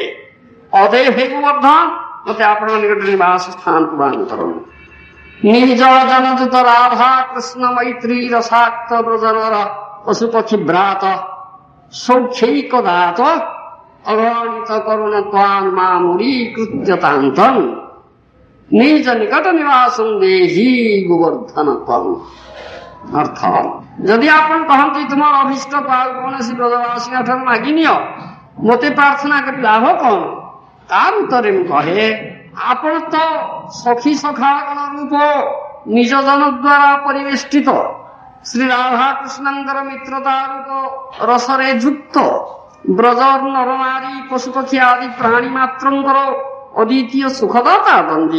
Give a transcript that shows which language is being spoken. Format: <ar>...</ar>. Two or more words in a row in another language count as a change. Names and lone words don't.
<or>ଅତଏବ ହେ ଗୋବର୍ଦ୍ଧନ ମୋତେ ଆପଣଙ୍କ ନିକଟରେ ନିବାସ ସ୍ଥାନ ପ୍ରଦାନ କରନ୍ତୁ।</or> <sa>ନିଜ ଜନଦୂତ ରାଧା କୃଷ୍ଣ ମୈତ୍ରୀ ରସାକ୍ତ ବ୍ରଜନର ପଶୁପକ୍ଷୀ ବ୍ରାତ ସୌଖ୍ୟୈକ ଦାତ ଅଗଣିତ କରୁଣ ତ୍ୱାଂ ମାମୁରୀ କୃତ୍ୟତାନ୍ତଂ। নিজ নিকট নিবাসং দেহি গোবর্ধন তম।</sa> <or>ଅର୍ଥାତ୍ ଯଦି ଆପଣ কহନ୍ତି ତୁମର ଅଭିଷ୍ଟ କାହାକୁ କୌଣସି ବ୍ରଜବାସୀଙ୍କ ଠାରୁ ମାଗି ନିଅ, ମୋତେ ପ୍ରାର୍ଥନା କରି ଲାଭ କଣ? ତାର ଉତ୍ତରେ ମୁଁ କହେ, ଆପଣ ତ ସଖୀ ସଖାଗଣ ରୂପ ନିଜ ଜନ ଦ୍ୱାରା ପରିବେଷ୍ଟିତ ଶ୍ରୀ ରାଧାକୃଷ୍ଣଙ୍କର ମିତ୍ରତା ରୂପ ରସରେ ଯୁକ୍ତ ବ୍ରଜ ନର ନାରୀ ପଶୁପକ୍ଷୀ ଆଦି ପ୍ରାଣୀ ମାତ୍ରଙ୍କର ଅଦ୍ୱିତୀୟ ସୁଖଦାତା ବନ୍ଦୀ।</or>